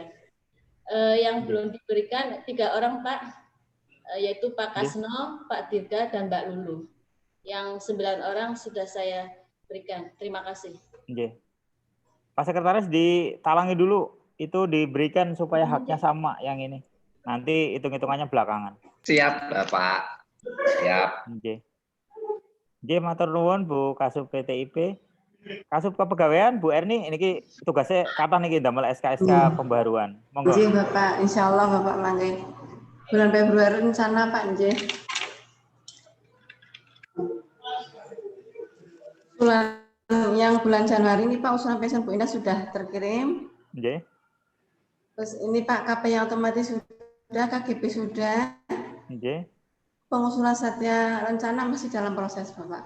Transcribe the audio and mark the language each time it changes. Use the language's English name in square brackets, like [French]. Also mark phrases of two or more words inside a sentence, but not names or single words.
[Indonesian] Yang belum diberikan 3 orang, Pak, yaitu Pak Kasno, Pak Dirga, dan Mbak Lulu. Yang 9 orang sudah saya berikan. Terima kasih. Pak Sekretaris ditalangi dulu, itu diberikan supaya haknya sama yang ini. Nanti hitung-hitungannya belakangan. Siap, Bapak. Siap. [Javanese] Nggih, matur nuwun Bu Kasub PTIP. [Indonesian] Kasub Kepegawaian Bu Erni ini tugasnya kapan [Javanese] niki damel [Indonesian] SK-SK pembaruan. Monggo. Nggih, Bapak. Insyaallah Bapak mangke. Bulan Februari rencana Pak nggih. Bulan Januari ini Pak usulan pensiun Bu Indah sudah terkirim. Nggih. Terus ini Pak KPI otomatis sudah, KGP sudah. Nggih. Pengusulan satya rencana masih dalam proses Bapak.